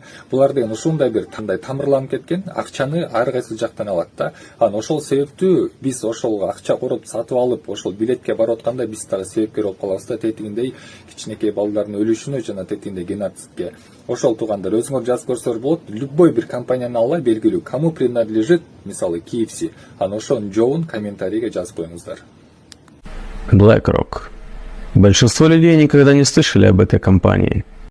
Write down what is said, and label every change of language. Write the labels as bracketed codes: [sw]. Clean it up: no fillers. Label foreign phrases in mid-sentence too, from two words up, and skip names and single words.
[ky] Булар деген ушундай бир тандай тамырланып кеткен, акчаны ар кайсы жактан алат да. Анан ошол себептүү биз ошол акча коротуп сатып алып, ошол билетке барып атканда биз дагы себепкер болуп калабыз да, тетигиндей кичинекей балдардын өлүшүнө жана тетигиндей геноцидке. Ошол туугандар, өзүңөр жазып көрсөңөр болот, любой бир компанияны алла белгилүү, [ru] кому принадлежит, [ky] мисалы KFC. Анан ошонун жообун комментарийге жазып коюңуздар. BlackRock. [ru] Большинство людей никогда не слышали об этой компании.